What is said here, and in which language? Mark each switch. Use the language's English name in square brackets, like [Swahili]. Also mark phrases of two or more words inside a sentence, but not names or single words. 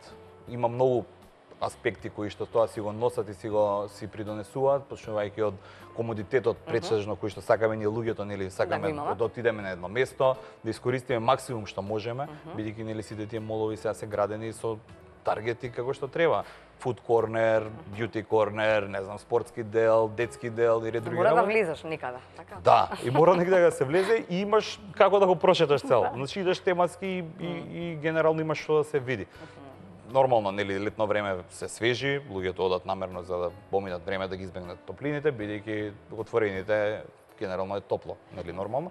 [Macedonian] Има многу аспекти кои што тоа си го носат и си придонесуваат, почнувајќи од комодитетот претежно кој што сакаме ние луѓето, нели, сакаме да отидеме на едно место, да искористиме максимум што можеме, бидејќи нели сите тие молови сега се градени со таргети како што треба. [English] Food corner, beauty corner, [Macedonian] не знам, спортски дел, детски дел и ред други работи. Мора да влезеш никаде, така? Да, и мора некаде да се влезе и имаш како да го прошеташ цел. Значи идеш тематски и генерално имаш што да се види. Нормално, нели, летно време се свежи, луѓето одат намерно за да поминат време да ги избегнат топлините, бидејќи отворените генерално е топло, нели, нормално.